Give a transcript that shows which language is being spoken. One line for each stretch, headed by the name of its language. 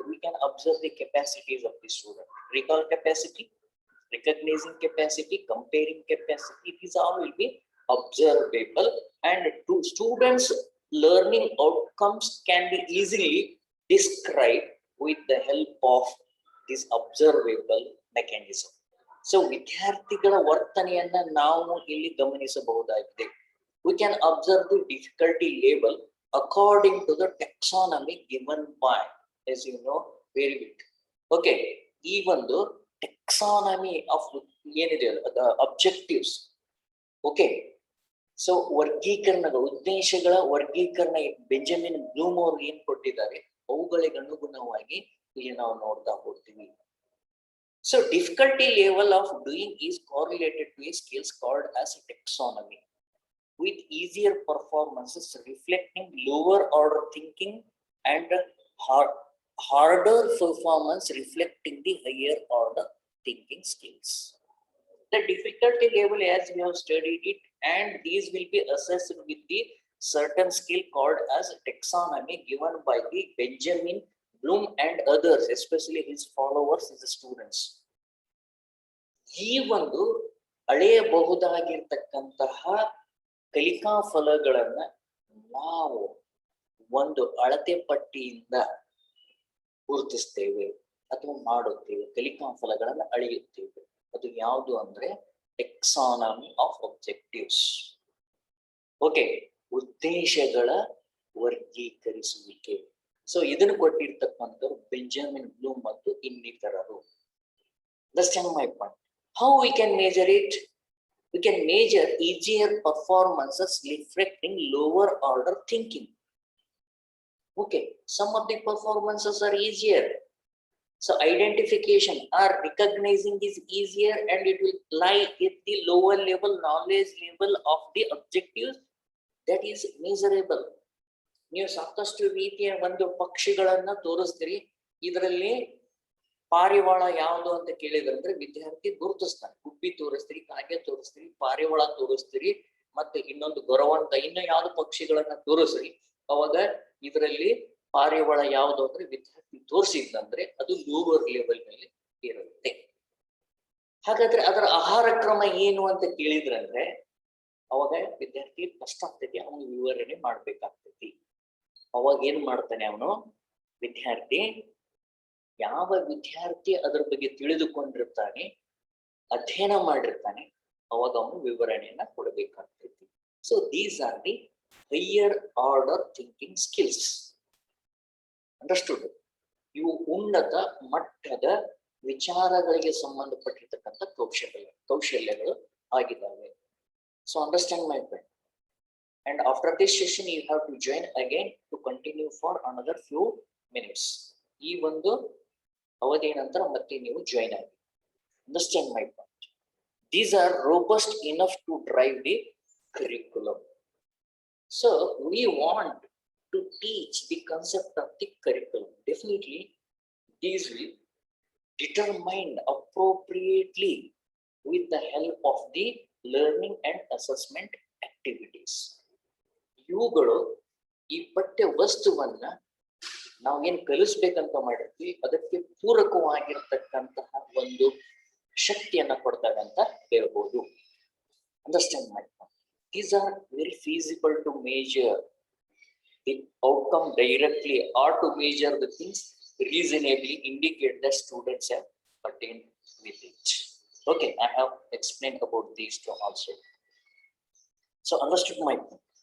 English: We can observe the capacities of the student. Recall capacity, recognizing capacity, comparing capacity, these all will be observable, and to students learning outcomes can be easily described with the help of this observable mechanism.
Kannada: So ವಿದ್ಯಾರ್ಥಿಗಳ ವರ್ತನೆಯನ್ನ ನಾವು ಇಲ್ಲಿ ಗಮನಿಸಬಹುದಾಗಿದೆ.
English: We can observe the difficulty level according to the taxonomy given by, as you know very well. Okay,
Kannada: ಈ ಒಂದು
English: taxonomy of ಏನಿದೆ the objectives.
Kannada: Okay, so ವರ್ಗೀಕರಣಗಳು, ಉದ್ದೇಶಗಳ ವರ್ಗೀಕರಣ Benjamin Bloom ಅವರು ಏನ್ ಕೊಟ್ಟಿದ್ದಾರೆ ಅವುಗಳಿಗೆ ಅನುಗುಣವಾಗಿ ಇಲ್ಲಿ ನಾವು ನೋಡ್ತಾ ಹೋಗ್ತೀವಿ.
English: So difficulty level of doing is correlated to a scales called as taxonomy, with easier performances reflecting lower order thinking and harder performance reflecting the higher order thinking skills. The difficulty level, as we have studied it, and these will be assessed with the certain skill called as taxonomy given by the Benjamin Bloom and others, especially his followers, his students.
Kannada: ಈ ಒಂದು ಅಳೆಯಬಹುದಾಗಿರ್ತಕ್ಕಂತಹ ಕಲಿಕಾ ಫಲಗಳನ್ನ ನಾವು ಒಂದು ಅಳತೆ ಪಟ್ಟಿಯಿಂದ ಗುರುತಿಸ್ತೇವೆ ಅಥವಾ ಮಾಡುತ್ತೇವೆ, ಕಲಿಕಾ ಫಲಗಳನ್ನ ಅಳೆಯುತ್ತೇವೆ. ಅದು ಯಾವುದು ಅಂದ್ರೆ ಟೆಕ್ಸಾನಮಿ ಆಫ್ ಆಬ್ಜೆಕ್ಟಿವ್ಸ್. ಓಕೆ, ಉದ್ದೇಶಗಳ ವರ್ಗೀಕರಿಸುವಿಕೆ. ಸೊ ಇದನ್ನು ಕೊಟ್ಟಿರ್ತಕ್ಕಂಥವ್ರು ಬೆಂಜಮಿನ್ ಬ್ಲೂಮ್ ಮತ್ತು ಇನ್ನಿತರರು.
English: Understand my point? How we can measure it? We can measure easier performances reflecting lower order thinking. Okay, some of the performances are easier. So identification or recognizing is easier, and it will lie at the lower level knowledge level of the objectives that is measurable.
Kannada: ನೀವು ಸಾಕಷ್ಟು ರೀತಿಯ ಒಂದು ಪಕ್ಷಿಗಳನ್ನ ತೋರಿಸ್ತೀರಿ, ಇದರಲ್ಲಿ ಪಾರಿವಾಳ ಯಾವುದು ಅಂತ ಕೇಳಿದ್ರಂದ್ರೆ ವಿದ್ಯಾರ್ಥಿ ಗುರುತಿಸ್ತಾನೆ. ಗುಬ್ಬಿ ತೋರಿಸ್ತೀರಿ, ಕಾಗೆ ತೋರಿಸ್ತೀರಿ, ಪಾರಿವಾಳ ತೋರಿಸ್ತೀರಿ, ಮತ್ತೆ ಇನ್ನೊಂದು ಗೊರವಂತ, ಇನ್ನು ಯಾವ್ದು ಪಕ್ಷಿಗಳನ್ನ ತೋರಿಸ್ರಿ, ಅವಾಗ ಇದರಲ್ಲಿ ಪಾರಿವಾಳ ಯಾವುದು ಅಂದ್ರೆ ವಿದ್ಯಾರ್ಥಿ ತೋರಿಸಿದ್ದಂದ್ರೆ ಅದು ಲೋವರ್ ಲೆವೆಲ್ ಮೇಲೆ ಇರುತ್ತೆ. ಹಾಗಾದ್ರೆ ಅದರ ಆಹಾರ ಕ್ರಮ ಏನು ಅಂತ ಕೇಳಿದ್ರಂದ್ರೆ ಅವಾಗ ವಿದ್ಯಾರ್ಥಿ ಕಷ್ಟ ಆಗ್ತೈತಿ, ಅವನು ವಿವರಣೆ ಮಾಡ್ಬೇಕಾಗ್ತೈತಿ. ಅವಾಗ ಏನ್ ಮಾಡ್ತಾನೆ ಅವನು ವಿದ್ಯಾರ್ಥಿ, ಯಾವ ವಿದ್ಯಾರ್ಥಿ ಅದ್ರ ಬಗ್ಗೆ ತಿಳಿದುಕೊಂಡಿರ್ತಾನೆ, ಅಧ್ಯಯನ ಮಾಡಿರ್ತಾನೆ, ಅವಾಗ ಅವನು ವಿವರಣೆಯನ್ನ ಕೊಡಬೇಕಾಗ್ತೈತಿ.
English: So these are the higher order thinking skills. Understood?
Kannada: ಇವು ಉನ್ನತ ಮಟ್ಟದ ವಿಚಾರಗಳಿಗೆ ಸಂಬಂಧಪಟ್ಟಿರ್ತಕ್ಕಂಥ ಕೌಶಲ್ಯಗಳು ಆಗಿದ್ದಾವೆ.
English: So understand my friend. And after this session, you have to join again to continue for another few minutes.
Kannada: ಈ ಒಂದು ಅವಧಿಯ ನಂತರ ಮತ್ತೆ ನೀವು ಜಾಯಿನ್ ಆಗಿ.
English: Understand my point. These are robust enough to drive the curriculum. So we want to teach the concept of the curriculum. Definitely, these will determine appropriately with the help of the learning and assessment activities.
Kannada: ಇವುಗಳು ಈ ಪಠ್ಯ ವಸ್ತುವನ್ನ ನಾವೇನ್ ಕಲಿಸ್ಬೇಕಂತ ಮಾಡಿರ್ತೀವಿ ಅದಕ್ಕೆ ಪೂರಕವಾಗಿರ್ತಕ್ಕಂತಹ ಒಂದು ಶಕ್ತಿಯನ್ನ ಕೊಡ್ತಾರೆ ಅಂತ ಹೇಳ್ಬೋದು. ಅಂಡರ್ಸ್ಟ್ಯಾಂಡ್ ಮಾಡಿ.
English: These are very feasible to measure the outcome directly or to measure the things reasonably indicate that students have attained with it. Okay, I have explained about these two also. So understood my point.